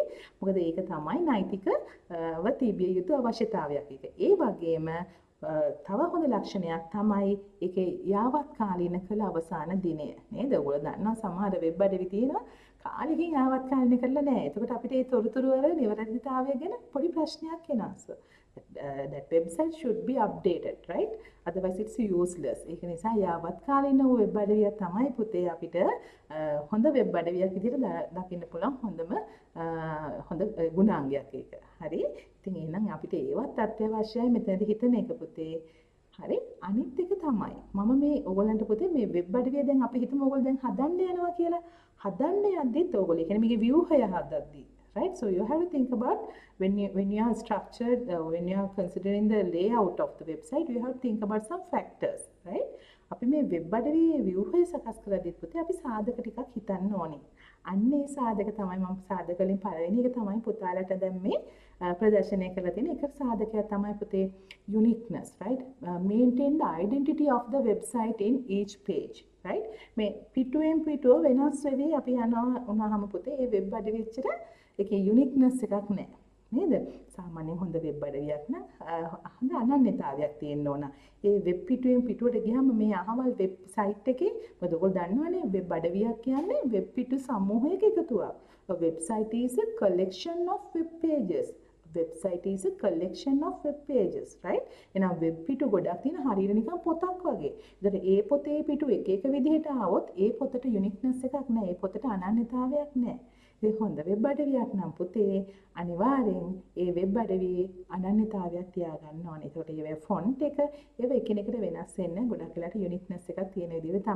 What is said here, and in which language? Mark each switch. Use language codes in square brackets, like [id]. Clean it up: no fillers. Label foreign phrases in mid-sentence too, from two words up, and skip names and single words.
[si] මොකද ඒක තමයි නෛතිකව තිබිය යුතු අවශ්‍යතාවයක්. ඒ වගේම තව හොඳ ලක්ෂණයක් තමයි ඒකේ යාවත්කාලීන කළ අවසාන දිනය නේද? ඔයගොල්ලෝ දන්නවා සමහර වෙබ් අඩවි තියෙනවා කාලෙකින් යාවත්කාලීන කරලා නැහැ. එතකොට අපිට ඒ තොරතුරු වල නිවැරදිතාවය ගැන පොඩි ප්‍රශ්නයක් එනවා. [en] So that website should be updated, right? Otherwise it's useless. [si] ඒක නිසා යාවත්කාලීන වෙබ් අඩවිය තමයි පුතේ අපිට හොඳ වෙබ් අඩවියක් විදිහට දකින්න පුළුවන් හොඳ ගුණාංගයක් ඒක. හරි. ඉතින් එහෙනම් අපිට ඒවත් අත්‍යවශ්‍යයි මෙතනදී හිතන එක පුතේ. හරි. අනිත් එක තමයි මම මේ ඕගොල්ලන්ට පුතේ මේ වෙබ් අඩවිය දැන් අපි හිතමු ඕගොල්ලෝ දැන් හදන්න යනවා කියලා. හදන්න යද්දිත් ඕගොල්ලෝ කියන්නේ මේකේ ව්‍යුහය හදද්දී, [en] right? So you have to think about when you are structured when you are considering the layout of the website, you have to think about some factors, right? [si] අපි මේ වෙබ් අඩවියේ ව්‍යුහය සකස් කරද්දිත් පුතේ අපි සාධක ටිකක් හිතන්න ඕනේ. අන්න ඒ සාධක තමයි මම සාධක වලින් පළවෙනි එක තමයි පුතාලට දැන් මේ ප්‍රදර්ශනය කරලා තියෙන එක සාධකයක් තමයි පුතේ uniqueness, right? [en] Maintain the identity of the website in each page, right? [si] මේ පිටුවෙන් පිටුව වෙනස් වෙවි අපි යනවා උනහම පුතේ ඒ වෙබ් අඩවිය විතර ඒකේ uniqueness එකක් නැහැ. නේද? සාමාන්‍යයෙන් හොඳ වෙබ් අඩවියක් නම් හොඳ අනන්‍යතාවයක් තියෙන්න ඕන. ඒ වෙබ් පිටුවෙන් පිටුවට ගියාම මේ අහවල් වෙබ් සයිට් එකේ මොකද ඔයගොල්ලෝ දන්නවනේ වෙබ් අඩවියක් කියන්නේ වෙබ් පිටු සමූහයක එකතුවක්. [en] A website is a collection of web pages. Website is a collection of web pages, right? [si] එහෙනම් වෙබ් පිටු ගොඩක් තියෙන හරියට නිකන් පොතක් වගේ. ඒතර ඒ පොතේ පිටු එක එක විදිහට ආවොත් ඒ පොතට uniqueness එකක් නැහැ. ඒ පොතට අනන්‍යතාවයක් නැහැ. ඒ හොඳ වෙබ් අඩවියක් නම් පුතේ අනිවාර්යෙන් ඒ වෙබ් අඩවියේ අනන්‍යතාවයක් තියාගන්න ඕනේ. ඒකට ඒ ෆොන්ට් එක ඒව එකිනෙකට වෙනස් වෙන්න ගොඩක් වෙලාට යුනික්නස් එකක් තියෙන විදිහට තමයි.